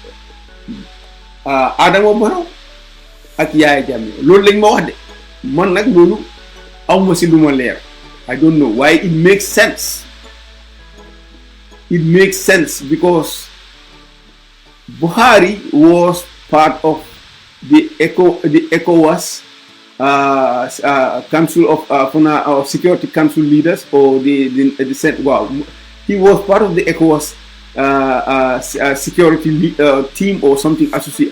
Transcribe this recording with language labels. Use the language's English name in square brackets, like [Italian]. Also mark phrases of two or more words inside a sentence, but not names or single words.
[Wolof] Adama Barrow ak Yaya Jammeh loolu lañ ma wax de man nag loolu awma si lu ma leer [English] I don't know why it makes sense because Buhari was part of the ECOWAS Council of Security Council leaders or he was part of the ECOWAS security team or something associated.